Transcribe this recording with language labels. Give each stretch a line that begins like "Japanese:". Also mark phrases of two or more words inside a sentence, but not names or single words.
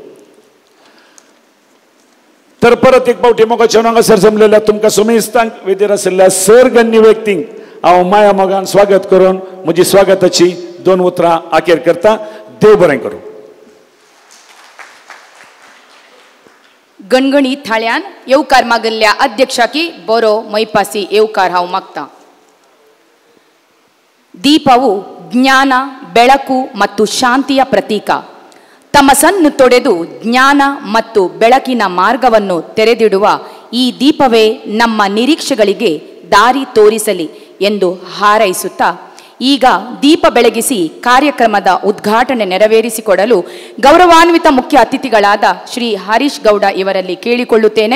Konkani: तर परत एक फावटी मोगाच्यान हांगासर जमलेल्या तुमकां सोमेस्तांक वेदीर आशिल्ल्या सर गण्य व्यक्तींक हांव माया मोगान स्वागत करून म्हजी स्वागताची 2 उतरां आखेर करता. देव बरें करूं. गणगणी थाळ्यान येवकार मागल्ल्या अध्यक्षाकी बरो मैपासी येवकार हांव मागता.
Kannada: ದೀಪವು ಜ್ಞಾನ, ಬೆಳಕು ಮತ್ತು ಶಾಂತಿಯ ಪ್ರತೀಕ. ತಮಸನ್ನು ತೊಡೆದು ಜ್ಞಾನ ಮತ್ತು ಬೆಳಕಿನ ಮಾರ್ಗವನ್ನು ತೆರೆದಿಡುವ ಈ ದೀಪವೇ ನಮ್ಮ ನಿರೀಕ್ಷೆಗಳಿಗೆ ದಾರಿ ತೋರಿಸಲಿ ಎಂದು ಹಾರೈಸುತ್ತಾ ಈಗ ದೀಪ ಬೆಳಗಿಸಿ ಕಾರ್ಯಕ್ರಮದ ಉದ್ಘಾಟನೆ ನೆರವೇರಿಸಿಕೊಡಲು ಗೌರವಾನ್ವಿತ ಮುಖ್ಯ ಅತಿಥಿಗಳಾದ ಶ್ರೀ ಹರೀಶ್ ಗೌಡ ಇವರಲ್ಲಿ ಕೇಳಿಕೊಳ್ಳುತ್ತೇನೆ.